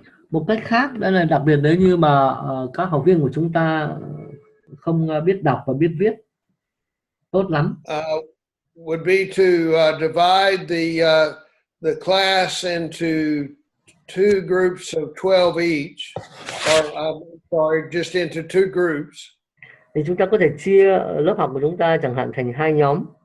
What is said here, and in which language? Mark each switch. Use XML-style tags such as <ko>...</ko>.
<vi>Một cách khác đó là đặc biệt nếu như mà các học viên của chúng ta không biết đọc và biết viết tốt lắm.</vi> <en>Would be to divide the class into two groups of 12 each, or sorry, just into two groups.</en> <vi>Thì chúng ta có thể chia lớp học của chúng ta chẳng hạn thành hai nhóm.</vi>